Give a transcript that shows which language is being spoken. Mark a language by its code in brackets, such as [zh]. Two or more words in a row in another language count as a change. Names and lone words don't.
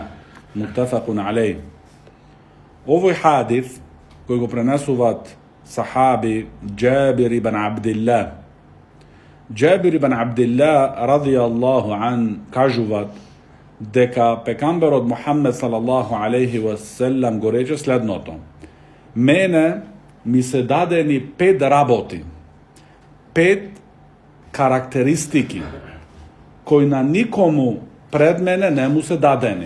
[ar] متفق عليه. [mk] Овој хадис кој го пренесуваат сахаби Джабир ибн Абдилlah. Джабир ибн Абдилlah [ar] رضي الله عن [mk] кажуваат дека пекамберот Мухаммед [ar] صلى الله عليه وسلم [mk] го рече следното: мене ми се дадени 5 работи, 5 карактеристики кои на никому пред мене не му се дадени.